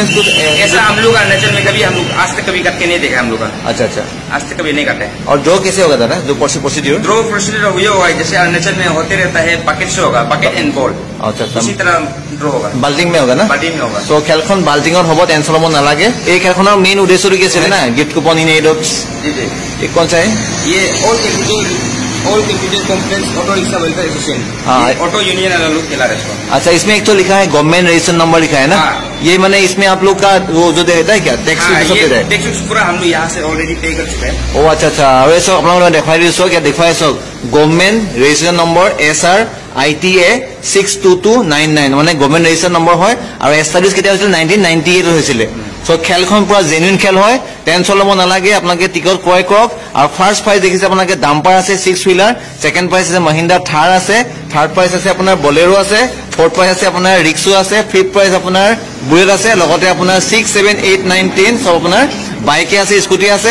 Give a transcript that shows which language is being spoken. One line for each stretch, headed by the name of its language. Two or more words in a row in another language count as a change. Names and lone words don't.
Hindi: ऐसा हम लोग अरुणाचल में कभी हम लोग आज तक कभी करके नहीं देखा हम लोग का। अच्छा, आज तक कभी नहीं करते हैं। और ड्रॉ कैसे होगा दादा? जो प्रोसीड्यूर ड्रॉ प्रोसीड्यूर ये होगा जैसे अरुणाचल में होते रहता है, पकेट से होगा, पकेट एंड बॉल। अच्छा, इसी तरह ड्रॉ होगा। बाल्टिंग में होगा ना? बाल्टिंग में होगा।
Assamese: তো খেলখন বাল্টিংগৰ হ'ব, टेंशन ল'ব নালাগে। এই খেলখনৰ মেইন উদ্দেশ্যটো কি আছিল না?
English: gift coupon in aid of
Hindi: ये कौन सा है? ये ऑल कैपिटल कॉम्प्लेक्स ऑटो रिक्शा वेलफेयर एसोसिएशन,
English: auto union
Hindi: वाला लोग खेला रहे। अच्छा, इसमें एक तो लिखा है
English: government registration number
Hindi: लिखा है ना? ये मैंने इसमें आप लोग का वो जो देता है क्या टैक्स पूरा हम लोग यहाँ से ऑलरेडी पे कर चुके हैं। ओ अच्छा,
Assamese: আৰু এই চব আপোনালোকে দেখাই দিছো, क्या দেখুৱাই চাওক,
English: government registration number
Assamese: SR ITA 62299 মানে
English: government registration number
Assamese: হয়। আৰু এষ্টাব্লিছ কেতিয়া হৈছিল? 1998 হৈছিলে। সো খেলখন পুরা জেনুইন খেল হয়, টেনশন ল'ব নালাগে। আপোনালোকে টিকট ক্ৰয় কৰক। আৰু
English: first prize
Assamese: দেখিছে আপোনালোকে ডাম্পাৰ আছে 6 হুইলাৰ,
English: second prize
Assamese: আছে মহিন্দ্ৰা থাৰ আছে,
English: third prize
Assamese: আছে আপোনাৰ বলেৰো আছে,
English: fourth prize
Assamese: আছে আপোনাৰ ৰিক্সো আছে,
English: fifth prize
Assamese: আপোনাৰ বুলেট আছে, লগতে আপোনাৰ 6, 7, 8, 9, 10 সব আপোনাৰ বাইকে আছে, স্কুটি আছে।